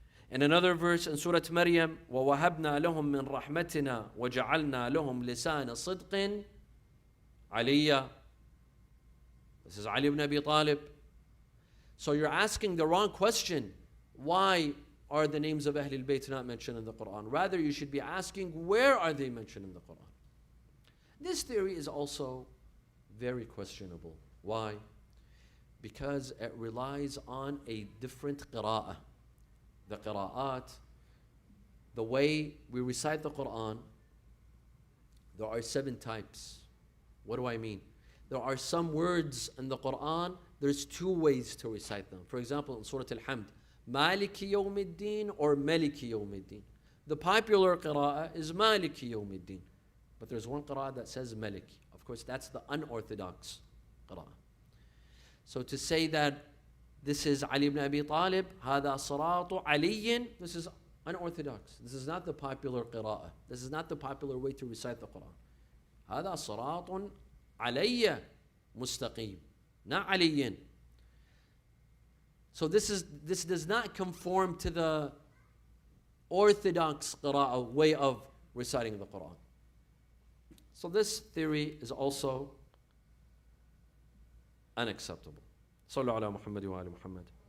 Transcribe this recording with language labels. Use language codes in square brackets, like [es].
[en] In another verse in Surah Maryam, [ar] وَوَهَبْنَا لَهُم مِّن رَحْمَتِنَا وَجَعَلْنَا لَهُم لِسَانَ صِدْقٍ عَلِيًّا. [en] This is Ali ibn Abi Talib. So you're asking the wrong question. Why are the names of Ahlul Bayt not mentioned in the Quran? Rather, you should be asking, where are they mentioned in the Quran? This theory is also very questionable. Why? Because it relies on a different qira'ah. The qira'at, the way we recite the Quran, there are 7 types. What do I mean? There are some words in the Quran, there's 2 ways to recite them. For example, in Surah Al-Hamd, Maliki Yawmiddin or Maliki Yawmiddin. The popular qira'ah is Maliki Yawmiddin. But there's one qira'ah that says Maliki. Of course, that's the unorthodox qira'ah. So to say that this is Ali ibn Abi Talib, [ar] هذا صراط علي, [en] this is unorthodox. This is not the popular qira'ah. This is not the popular way to recite the Quran. [ar] هذا صراط علي مستقيم, [en] not [ar] علي. [en] So this does not conform to the orthodox qira'ah way of reciting the Quran. So this theory is also unacceptable. [ar] صلوا على محمد وآل محمد.